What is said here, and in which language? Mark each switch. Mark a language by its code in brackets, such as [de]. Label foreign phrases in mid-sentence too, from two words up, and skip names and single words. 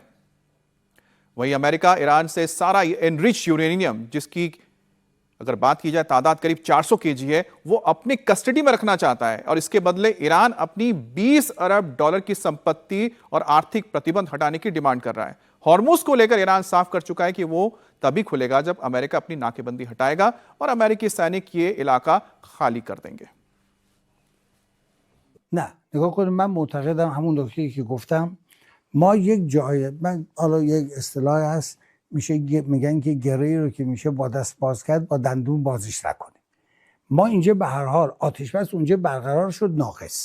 [hi] वहीं अमेरिका ईरान से सारा [en] enrich uranium, [hi] जिसकी अगर बात की जाए तादाद करीब 400 केजी है, वो अपनी कस्टडी में रखना चाहता है और इसके बदले ईरान अपनी 20 अरब डॉलर की संपत्ति और आर्थिक प्रतिबंध हटाने की डिमांड कर रहा है। हॉर्मुज को लेकर ईरान साफ कर चुका है कि वो तभी खुलेगा जब अमेरिका अपनी नाकेबंदी हटाएगा और अमेरिकी सैनिक ये इलाका खाली कर देंगे। [fa] نه نگاه کنید، من معتقدم همون نکته‌ای که گفتم، ما یک جای، من حالا یک اصطلاحی هست میگن که گره‌ای رو که میشه با دست باز کرد با دندون بازیش نکنیم. ما اینجا به هر حال آتش بس اونجا برقرار شد ناقص.